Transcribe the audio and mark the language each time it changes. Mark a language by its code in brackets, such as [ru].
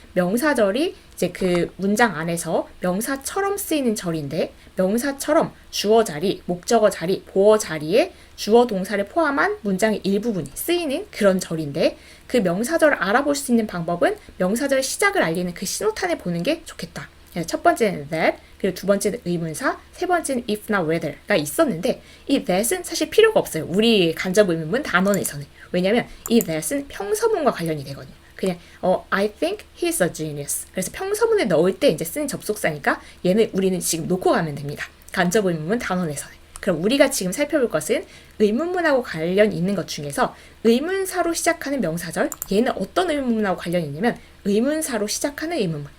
[ko] 명사절이 이제 그 문장 안에서 명사처럼 쓰이는 절인데, 명사처럼 주어 자리, 목적어 자리, 보어 자리에 주어 동사를 포함한 문장의 일부분이 쓰이는 그런 절인데, 그 명사절을 알아볼 수 있는 방법은 명사절의 시작을 알리는 그 신호탄을 보는 게 좋겠다. 첫 번째는 that, 그리고 두 번째는 의문사, 세 번째는 if not whether가 있었는데 이 that은 사실 필요가 없어요. 우리 간접 의문문 단원에서는. 왜냐면 이 that은 평서문과 관련이 되거든요. 그냥 [en] I think he's a genius. [ko] 그래서 평서문에 넣을 때 이제 쓰는 접속사니까 얘는 우리는 지금 놓고 가면 됩니다. 간접 의문문 단원에서는. 그럼 우리가 지금 살펴볼 것은 의문문하고 관련 있는 것 중에서 의문사로 시작하는 명사절, 얘는 어떤 의문문하고 관련이 있냐면 의문사로 시작하는 의문문.